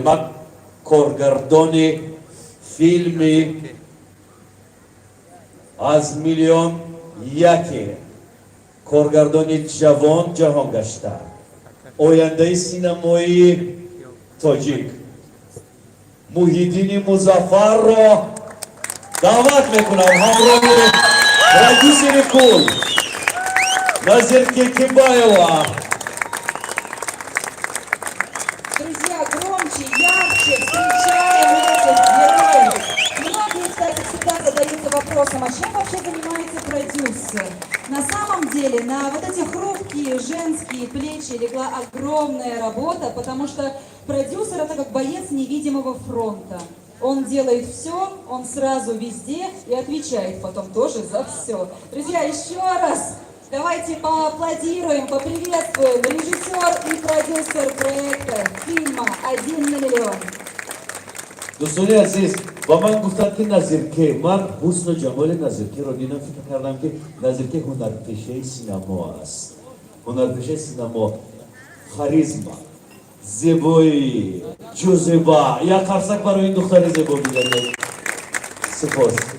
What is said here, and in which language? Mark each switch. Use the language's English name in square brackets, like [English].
[Persian] من کارگردان فیلم از میلیون یکی، کارگردان جوان جهان گشته، آینده سینمای تاجیک محیدین مظفر را دعوت میکنم. همراه پرودیوسر کل نظیر کیکیبایова. [Russian] Друзья, громче, ярче встречаем этих героев. Многие, кстати, всегда задаются вопросом, а чем вообще занимается продюсер? На самом деле, на вот эти хрупкие женские плечи легла огромная работа, потому что продюсер — это как боец невидимого фронта. Он делает все, он сразу везде и отвечает потом тоже за все. Друзья, еще раз давайте поаплодируем, поприветствуем режиссер и продюсер проекта фильма «1 на миллион». [Persian] دوستان عزیز با من گفتند که نظیرکه، من حسن و جمال نظیرکه را دیدم، فکر کردم که نظیرکه هنرپیشه سینما است. هنرپیشه سینما، خاریزما، زیبایی، جوزبا. یک قرصک برای این دختر زیبا می‌دهید. سپاس.